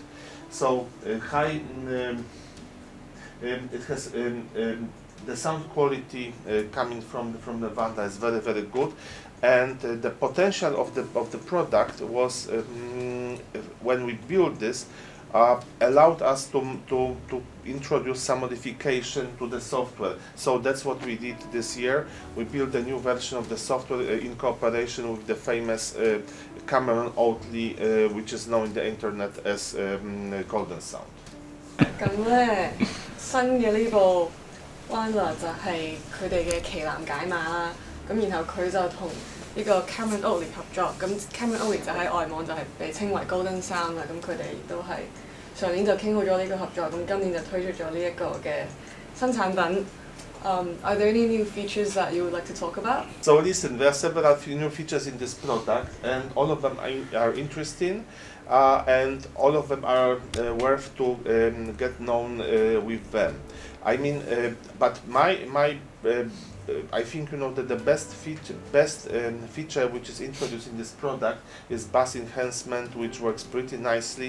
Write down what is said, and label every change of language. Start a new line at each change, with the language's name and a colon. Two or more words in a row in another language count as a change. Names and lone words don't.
English: So it has the sound quality coming from the WANDLA is very, very good, and the potential of the product was when we built this allowed us to introduce some modification to the software. So that's what we did this year. We built a new version of the software in cooperation with the famous Cameron Oatley, which is known in the internet as GoldenSound.
Cantonese: 咁咧，新嘅呢部 WANDLA 就係佢哋嘅旗艦解碼啦。咁然後佢就同呢個 Cameron Oatley 合作。咁 Cameron Oatley 就喺外網就係被稱為 GoldenSound 啦。咁佢哋亦都係上年就傾好咗呢個合作。咁今年就推出咗呢一個嘅新產品。
English: Are there any new features that you would like to talk about? So listen, there are several new features in this product, and all of them are interesting, and all of them are worth to get known with them. I mean, but I think that the best feature which is introduced in this product is bass enhancement, which works pretty nicely.